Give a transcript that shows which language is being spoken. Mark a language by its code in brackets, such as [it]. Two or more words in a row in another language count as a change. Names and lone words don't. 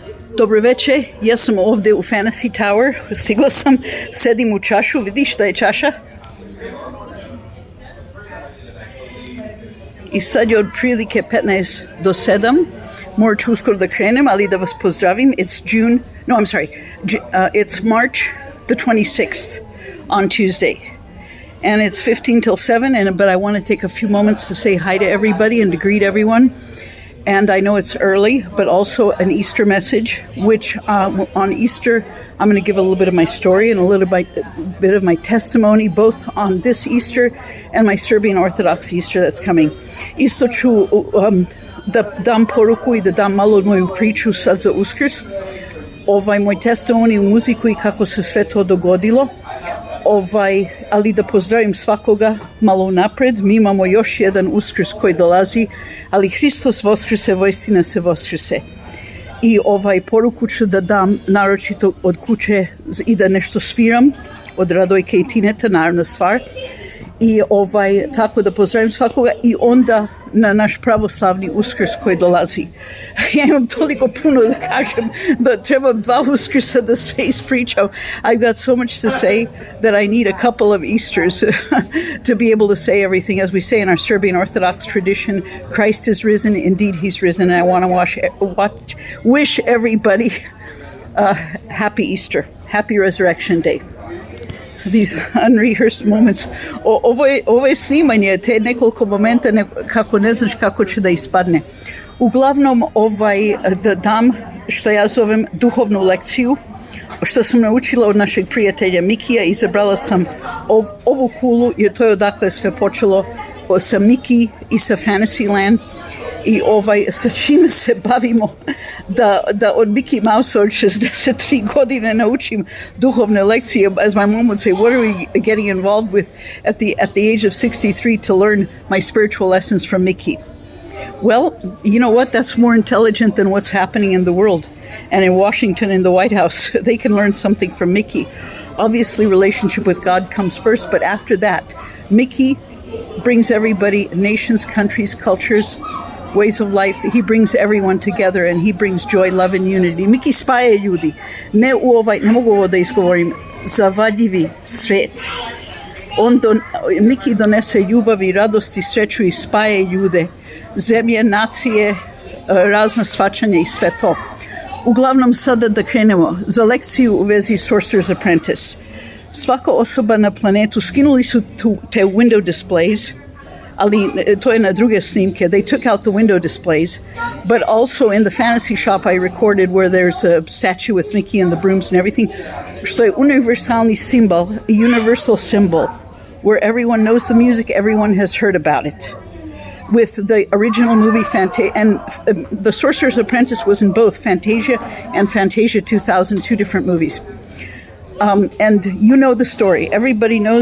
[sr] Dobro veče, ja sam ovde u Fantasy Tower, stigla sam, sedim u čašu, vidiš šta je čaša? I sad je otprilike 15 do 7, morat ću uskoro da krenem, ali da vas pozdravim, [en] it's March the 26th on Tuesday. And it's 15 till 7, but I want to take a few moments to say hi to everybody and to greet everyone. And I know it's early, but also an Easter message, which on Easter, I'm going to give a little bit of my story and a little bit of my testimony, both on this Easter and my Serbian Orthodox Easter that's coming. [sr] Isto ću da dam poruku i da dam malo moju priču sad za Uskrs, moj testimoni u muziku i kako se sve to dogodilo. Ali da pozdravim svakoga malo unapred. Mi imamo još jedan Uskrs koji dolazi, ali Hristos voskrse, voistina se voskrse. I poruku ću da dam naročito od kuće i da nešto sviram od Radojke i Tineta, naravna stvar. I tako da pozdravim svakoga i onda na naš pravoslavni Uskrs koji dolazi. Ja imam toliko puno da kažem da trebam 2 Uskrsa da sve ispričam. [en] I've got so much to say that I need a couple of Easters to be able to say everything. As we say in our Serbian Orthodox tradition, Christ is risen, indeed he's risen, and I want to wish everybody a happy Easter, happy Resurrection Day. These unrehearsed moments. [sr] Ovo je snimanje, te nekoliko momenta kako ne znaš kako će da ispadne. Uglavnom, da dam što ja zovem duhovnu lekciju, što sam naučila od našeg prijatelja Mikija. Izabrala sam ovu kulu jer to je odakle sve počelo sa Miki i sa Fantasyland. I sa čime se bavimo da od Mickey Mouse od 63 godine naučim duhovne lekcije. [en] As my mom would say, what are we getting involved with at the age of 63 to learn my spiritual lessons from Mickey? Well, you know what? That's more intelligent than what's happening in the world. And in Washington, in the White House, they can learn something from Mickey. Obviously, relationship with God comes first, but after that, Mickey brings everybody, nations, countries, cultures, ways of life. He brings everyone together and he brings joy, love and unity. [sr] Miki spaja ljudi. Ne mogu ovo da izgovorim. Zavadljivi svet. Miki donese ljubav i radost i sreću i spaja ljude. Zemlje, nacije, razna shvaćanja i sve to. Uglavnom sada da krenemo za lekciju u vezi Sorcerer's Apprentice. Svaka osoba na planetu skinuli su te [en] window displays, [sr] ali to je na druge snimke. [en] They took out the window displays, but also in the fantasy shop I recorded where there's a statue with Mickey and the brooms and everything, [sr] što je universalni [en] symbol, a universal symbol, where everyone knows the music, everyone has heard about it. With the original movie and The Sorcerer's Apprentice was in both Fantasia and Fantasia 2000, 2 different movies. And you know the story. Everybody knows.